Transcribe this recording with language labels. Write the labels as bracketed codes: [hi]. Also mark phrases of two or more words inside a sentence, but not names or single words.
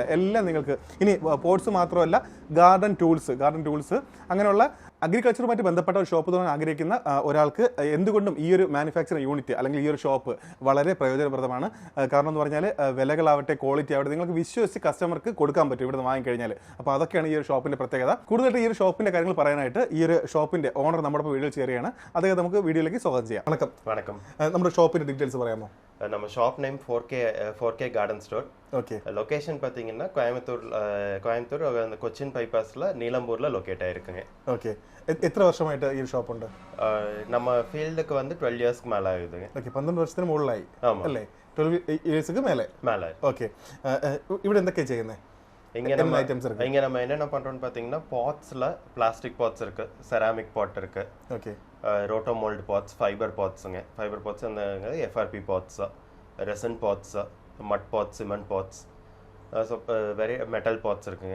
[ml] എല്ലാം നിങ്ങൾക്ക് ഇനി പോട്ട്സ് മാത്രമല്ല, [en] garden tools [ml] അങ്ങനെയുള്ള അഗ്രികൾച്ചറുമായിട്ട് ബന്ധപ്പെട്ട ഒരു ഷോപ്പ് തുടങ്ങാൻ ആഗ്രഹിക്കുന്ന ഒരാൾക്ക് എന്തുകൊണ്ടും ഈ ഒരു [en] manufacturing unit [ml] അല്ലെങ്കിൽ ഈ ഒരു ഷോപ്പ് വളരെ പ്രയോജനപ്രദമാണ്. കാരണം എന്ന് പറഞ്ഞാൽ വിലകളാവട്ടെ, ക്വാളിറ്റി ആവട്ടെ, നിങ്ങൾക്ക് വിശ്വസിച്ച് കസ്റ്റമർക്ക് കൊടുക്കാൻ പറ്റും ഇവിടെ നിന്ന് വാങ്ങിക്കഴിഞ്ഞാൽ. അപ്പോൾ അതൊക്കെയാണ് ഈ ഒരു ഷോപ്പിൻ്റെ പ്രത്യേകത. കൂടുതലായിട്ട് ഈ ഒരു ഷോപ്പിൻ്റെ കാര്യങ്ങൾ പറയാനായിട്ട് ഈ ഒരു ഷോപ്പിൻ്റെ ഓണർ നമ്മുടെ വീഡിയോ ചേരുകയാണ്. അദ്ദേഹം നമുക്ക് വീഡിയോയിലേക്ക് സ്വാഗതം ചെയ്യാം. വണക്കം. നമ്മുടെ ഷോപ്പിൻ്റെ ഡീറ്റെയിൽസ് പറയാമോ? [ta] நம்ம [en] shop name [ta] 4K கார்டன் ஸ்டோர். ஓகே. லொகேஷன் பார்த்தீங்கன்னா கோயம்புத்தூர் அந்த கொச்சின் பைபாஸில் நீலம்பூரில் லொக்கேட் ஆகிருக்குங்க. [ml] ஓகே. [ta] எத்தனை வருஷமாயிட்டு [ml] ഈ ഷോപ്പ് ഉണ്ട്? [ta] நம்ம ஃபீல்டுக்கு வந்து 12 இயர்ஸ்க்கு மேலே ஆகுதுங்க. [ml] ഓക്കെ. 12 വർഷത്തിന് മുകളിലായി അല്ലേ? 12 ഇയേഴ്സ്ക്ക് മേലെ. ഓക്കെ. ഇവിടെ എന്തൊക്കെയാണ് ചെയ്യുന്നത്? [ta] இங்கே நம்ம என்னென்ன பண்ணுறோம்னு பார்த்தீங்கன்னா, பாட்ஸில் [en] plastic pots [ta] இருக்குது, [en] ceramic pot [ta] இருக்குது, ஓகே, [en] roto mould pots, fibre pots அந்த FRP pots, resin pots, mud pots, cement pots, metal pots இருக்குங்க.